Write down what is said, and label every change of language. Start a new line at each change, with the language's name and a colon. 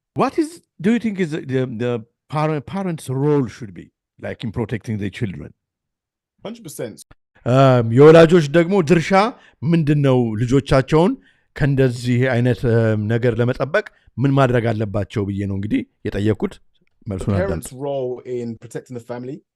English: What do you think is the parents' role should be like in protecting their children? 100%.
Amharic: የወላጆች ደግሞ ድርሻ ምንድነው ልጆቻቸውን ከእንደዚህ አይነት ነገር ለመጠበቅ ምን ማድረግ አለባቸው ብዬ ነው እንግዲህ የጠየቁት መልሱን አዳምጡ
English: parents' role in protecting the family